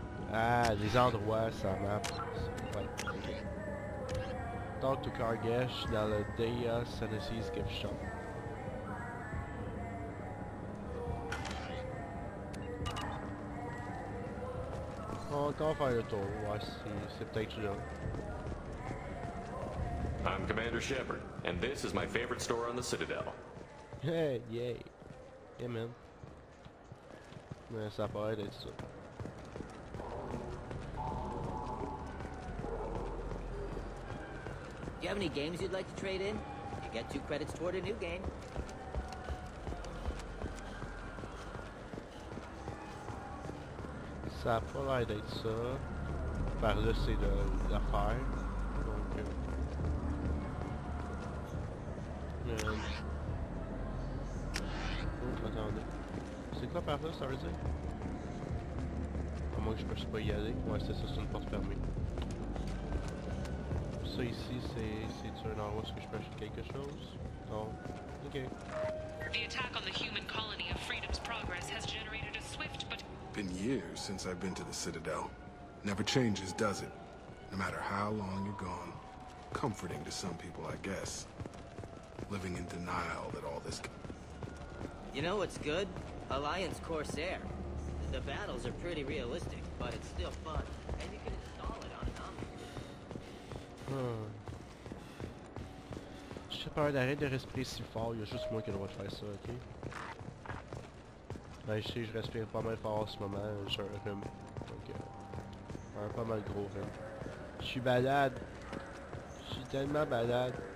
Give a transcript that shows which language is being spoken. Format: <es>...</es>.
<fr>Ah, des endroits sur la map. Ouais, ok.</fr> <en>Talk to</en> <fr>Kargesh dans le Deya Sanasis Gift Shop. On va encore faire le tour, ouais, c'est peut-être là.</fr> <en>I'm Commander Shepard, and this is my favorite store on the Citadel. Hey, yay. Yeah, man.</en> <fr>Mais ça paraît d'être ça.</fr> <en>Do you have any games you'd like to trade in? You get 2 credits toward a new game.</en> <fr>Ça a pas l'air d'être ça. Par là, c'est l'affaire. Donc... Oh, attendez. C'est quoi par là, ça veut dire? À moins que je puisse pas y aller. Ouais, c'est ça, c'est une porte fermée. Ça ici, c'est un endroit où je peux acheter quelque chose? Non. Ok.</fr> <en>The attack on the human colony of Freedom's Progress has generated a swift but... Been years since I've been to the Citadel. Never changes, does it? No matter how long you're gone. Comforting to some people, I guess. Living in denial that all this... You know what's good? Alliance Corsair. The battles are pretty realistic, but it's still fun. And you can install it on an</en> <fr>Je sais pas, arrête de respirer si fort, il y a juste moi qui ai le droit de faire ça, ok? Ben, je sais, je respire pas mal fort en ce moment, j'ai un rhume. Donc, un pas mal gros rhume. Je suis balade. Je suis tellement balade.</fr>